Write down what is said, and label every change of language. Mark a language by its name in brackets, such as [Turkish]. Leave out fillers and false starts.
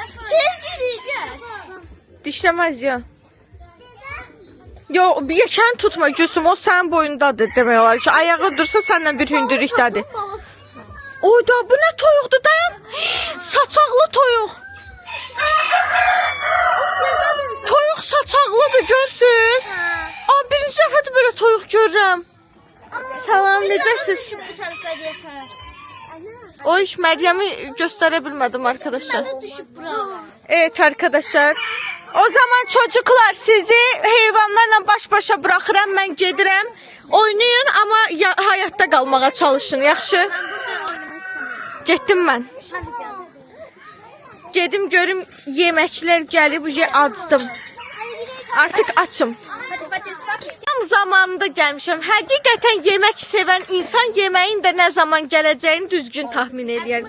[Azerbaijani] Şey girir. Dişləməz ya. Yo, bir yekən tutma Gülsüm, o sənin boyundadır demək olar ki. Ayağı dursa səndən bir hündürlükdədir. Oyda, bu nə toyuqdur dayan? Saçaqlı toyuq. Toyuq saçaqlıdır, görsünüz. Aa, birinci dəfədir belə toyuq görürəm. Salam, necəsiz? O iş Məryəmi göstərə bilmədim arkadaşlar. [Turkish] Evet arkadaşlar. O zaman çocuklar sizi heyvanlarla baş başa bırakıram. Ben gedirəm. Oynayın ama hayatta kalmaya çalışın. [Azerbaijani] Yaxşı? Getdim ben. Gedim görüm yeməklər gəlib. Acdım. [Turkish] Artık açım. [Azerbaijani] Tam zamanında gəlmişəm. Həqiqətən yemək sevən insan yeməyin də nə zaman gələcəyini düzgün tahmin edir.